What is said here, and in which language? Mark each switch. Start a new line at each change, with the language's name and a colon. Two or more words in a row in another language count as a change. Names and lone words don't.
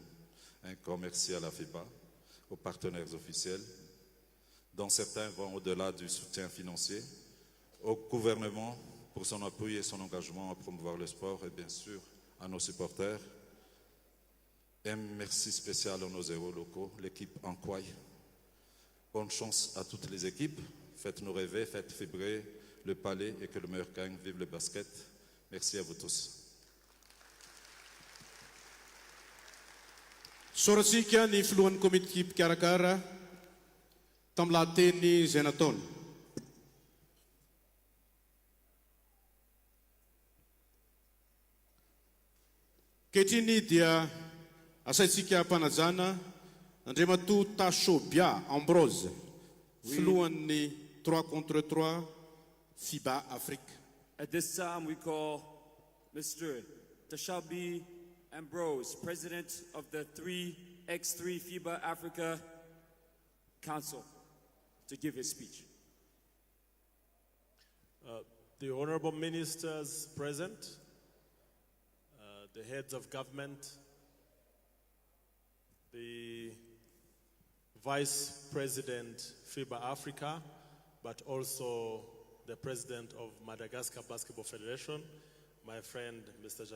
French: Un grand merci à la FIBA, aux partenaires officiels, dont certains vont au-delà du soutien financier, au gouvernement pour son appui et son engagement à promouvoir le sport et bien sûr à nos supporters. Un merci spécial à nos héros locaux, l'équipe Ankwai. Bonne chance à toutes les équipes. Faites-nous rêver, faites vibrer le palais et que le meilleur gagne. Vive le basket. Merci à vous tous.
Malagasy: Sorasika ny filohan'ny komity mpikarakara tamin'ny lahateny izay nataony. Kehitriny dia asaitsika mpanajana Andriamatoa Tashobia Ambrose, filohan'ny 3x3 FIBA Afrique.
English: At this time, we call Mr. Tashabi Ambrose, President of the 3x3 FIBA Africa Council, to give his speech. The honorable ministers present, the heads of government, the Vice President FIBA Africa, but also the President of Madagascar Basketball Federation, my friend Mr.